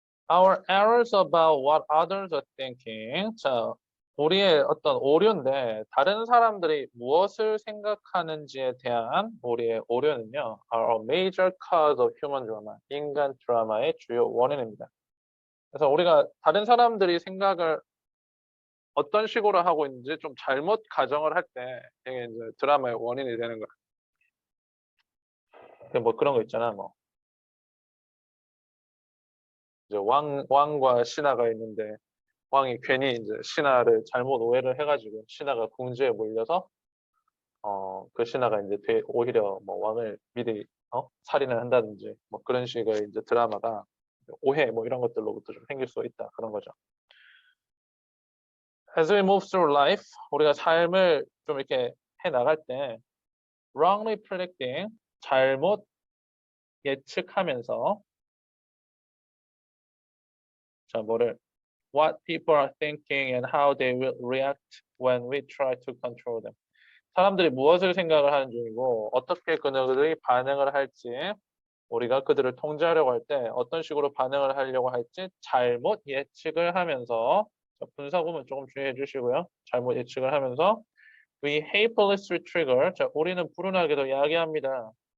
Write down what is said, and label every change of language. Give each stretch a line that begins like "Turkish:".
English: Our errors about what others are thinking.
Korean: 자, 우리의 어떤 오류인데 다른 사람들이 무엇을 생각하는지에 대한 우리의 오류는요,
English: are a major cause of human drama.
Korean: 인간 드라마의 주요 원인입니다. 그래서 우리가 다른 사람들이 생각을 어떤 식으로 하고 있는지 좀 잘못 가정을 할 때 이게 이제 드라마의 원인이 되는 거야. 뭐 그런 거 있잖아. 뭐 이제 왕과 신하가 있는데 왕이 괜히 이제 신하를 잘못 오해를 해가지고 신하가 궁지에 몰려서 그 신하가 이제 오히려 뭐 왕을 미리 살인을 한다든지 뭐 그런 식의 이제 드라마가 오해 뭐 이런 것들로부터 좀 생길 수 있다 그런 거죠.
English: As we move through life,
Korean: 우리가 삶을 좀 이렇게 해 나갈 때
English: wrongly predicting,
Korean: 잘못 예측하면서 자 뭐를
English: what people are thinking and how they will react when we try to control them.
Korean: 사람들이 무엇을 생각을 하는 중이고 어떻게 그들이 반응을 할지, 우리가 그들을 통제하려고 할 때 어떤 식으로 반응을 하려고 할지 잘못 예측을 하면서, 분사 구문 조금 주의해 주시고요. 잘못 예측을 하면서
English: we hastily trigger,
Korean: 자, 우리는 불운하게도 야기합니다.